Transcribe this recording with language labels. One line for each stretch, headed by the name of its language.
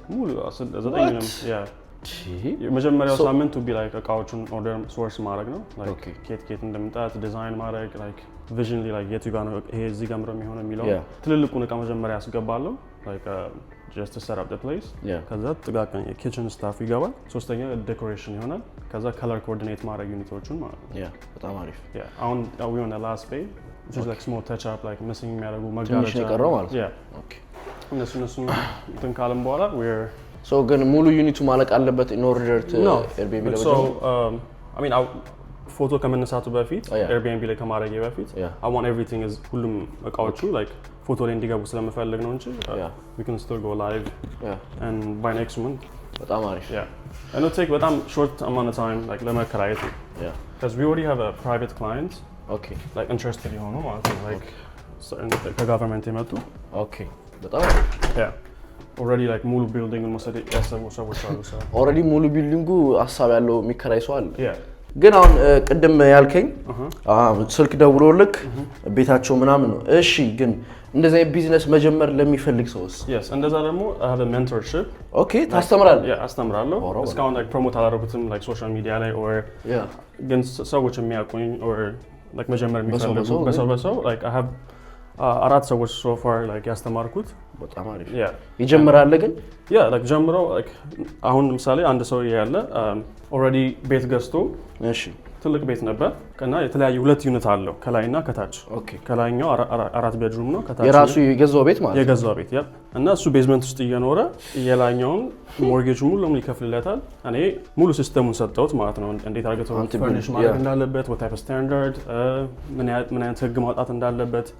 Amharic: ሙሉ 9ንም የመጀመሪያው ሳምንት to be like እቃዎቹን ኦርደር ሶርስ ማድረግ ነው like ኬት እንደምጣት ዲዛይን ማድረግ like visionally like የቱ ጋር ነው ይሄ እዚህ ጋር የሚሆነው የሚለው ትልልቁን እቃ መጀመሪያ ያስገባለሁ
English: like just to set up the place
Amharic: ከዛ ጥቃቅን የኪችን ስታፍ ይገባል ሶስተኛ ዴኮሬሽን ይሆናል ከዛ color coordinate ማድረግ ዩኒቶቹን ማለት ነው በጣም አሪፍ
English: አሁን we on the last page which is like small touch up like missing
Amharic: የሚያደርጉ መጋረጃ የቀረው ማለት ነው እነሱ እንትን ካለም በኋላ we're so ግን ሙሉ ዩኒቱ ማለቅ አለበት
English: in order to Airbnb so I mean
Amharic: ፎቶ ከመነሳቱ በፊት Airbnb ላይ ከማድረግ በፊት
English: I want everything is
Amharic: ሁሉም እቃዎቹ
English: like
Amharic: ፎቶ ላይ እንዲገቡ ስለምፈልግ ነው እንጂ
English: we can still go live and by next month
Amharic: በጣም አሪፍ
English: and it'll take በጣም short amount of time like
Amharic: ለመከራየት
English: because we already have a private client like interested
Amharic: የሆኑ ማለት ነው
English: like ከgovernment የመጡ
Amharic: በጣም already like ሙሉ ቢልዲንግን መውሰድ ያሰቡ ሰዎች አሉ already ሙሉ ቢልዲንጉ ሀሳብ ያለው የሚከራይ ሰው አለ ግን አሁን ቅድም ያልከኝ ስልክ ደውሎልክ ቤታቸው ምናምን ነው እሺ ግን እንደዚህ ቢዝነስ መጀመር ለሚፈልግ ሰውስ
English: yes
Amharic: እንደዛ ደግሞ
English: I have a mentorship
Amharic: ታስተምራለህ አስተምራለሁ እስካሁን like promote አላደረኩትም like social media ላይ or ግን ሰዎች የሚያውቁኝ or like መጀመር የሚፈልጉ በሰው like I have አራት ሰዎች so far like ያስተማርኩት በጣም አሪፍ ይጀምራል ግን like ጀምሮ like አሁን ለምሳሌ አንድ ሰው ያለ already ቤት ገዝቶ ትልቅ ቤት ነበር እና የተለያዩ ሁለት ዩኒት አለው ከላይና ከታች ኦኬ ከላይኛው 4 ቤድሩም ነው ከታች የራሱ የገዛው ቤት ማለት የገዛው ቤት ያ እና እሱ ቤዝመንት ውስጥ እየኖረ የላይኛውን ሞርጌጅ ሙሉ ለምን ይከፍልለታል እኔ ሙሉ ሲስተሙን ሰጠሁት ማለት ነው እንዴት አድርገው ፈርኒሽ ማድረግ እንዳለበት
English: what type of standard
Amharic: ምን አይነት ህግ ማውጣት እንዳለበት